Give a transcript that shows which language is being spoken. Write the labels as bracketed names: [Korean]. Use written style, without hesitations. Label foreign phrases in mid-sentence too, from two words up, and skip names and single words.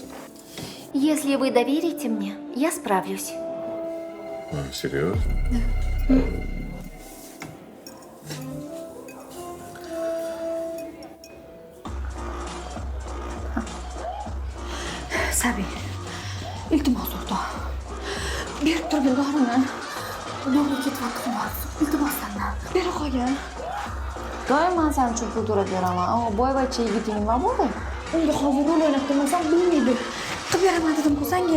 [Russian] Если вы доверите мне, я справлюсь. Серьезно? Да. Sabi, [Uzbek] iltimos o'rtoq. Berib turgin dorini. Ularga ketib vaqtim bor. Iltimos sendan. Bera qo'ygin. Doim men sen uchun pul to'lab beraman. Ammo boyvachcha yigiting nima bo'ldi? Unga hozir rol o'ynab turmasam bilmaydi. Qilib beraman dedim-ku senga.